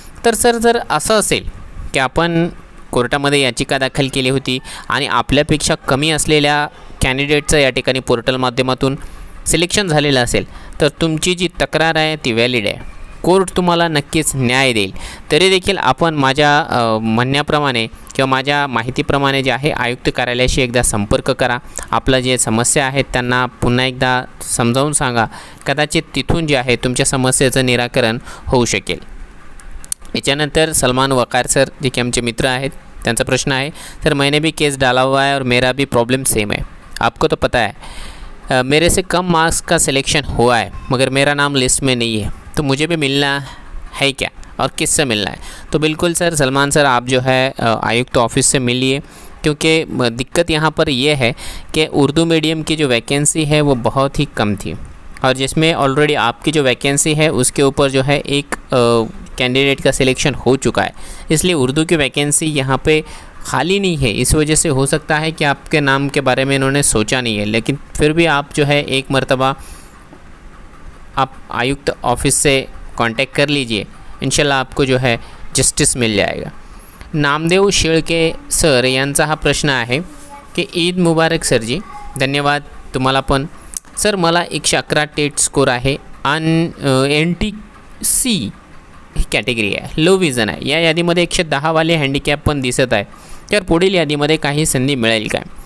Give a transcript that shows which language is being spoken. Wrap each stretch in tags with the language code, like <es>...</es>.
<mr>तर सर जर असं असेल की आपण कोर्टामध्ये याचिका दाखल केली होती आणि आपल्यापेक्षा कमी असलेल्या कॅन्डिडेटचं या ठिकाणी पोर्टल माध्यमातून सिलेक्शन झालेलं असेल तर तुमची जी तक्रार आहे ती व्हॅलिड आहे, कोर्ट तुम्हाला नक्कीच न्याय देईल। तरी देखील आपण माझ्या म्हणण्याप्रमाणे किंवा माझ्या माहितीप्रमाणे जे आहे आयुक्त कार्यालयाशी एकदा संपर्क करा, आपल्या जे समस्या आहेत त्यांना पुन्हा एकदा समजावून सांगा, कदाचित तिथून जे आहे तुमच्या समस्येचं निराकरण होऊ शकेल। याच्यानंतर सलमान वकार सर जे की आमचे मित्र आहेत त्यांचा प्रश्न आहे</mr> <hi>सर मैंने भी केस डाला हुआ है और मेरा भी प्रॉब्लम सेम है, आपको तो पता है मेरे से कम मार्क्स का सिलेक्शन हुआ है मगर मेरा नाम लिस्ट में नहीं है, तो मुझे भी मिलना है क्या और किससे मिलना है? तो बिल्कुल सर सलमान सर आप जो है आयुक्त ऑफिस से मिलिए, क्योंकि दिक्कत यहाँ पर ये है कि उर्दू मीडियम की जो वैकेंसी है वो बहुत ही कम थी और जिसमें ऑलरेडी आपकी जो वैकेंसी है उसके ऊपर जो है एक कैंडिडेट का सिलेक्शन हो चुका है, इसलिए उर्दू की वैकेंसी यहाँ पे खाली नहीं है। इस वजह से हो सकता है कि आपके नाम के बारे में इन्होंने सोचा नहीं है, लेकिन फिर भी आप जो है एक मर्तबा आप आयुक्त ऑफिस से कांटेक्ट कर लीजिए, इंशाल्लाह आपको जो है जस्टिस मिल जाएगा।</hi> <mr>नामदेव शेळके सर यांचा हा प्रश्न आहे की ईद मुबारक सरजी, धन्यवाद तुम्हाला पण। सर मला 111 टेट स्कोर आहे आणि NTC ही कॅटेगरी आहे, लो विजन आहे, या यादीमध्ये 110 वाले हँडिकॅप पण दिसत आहे, तर पुढील यादीमध्ये काही संधी मिळेल काय?</mr>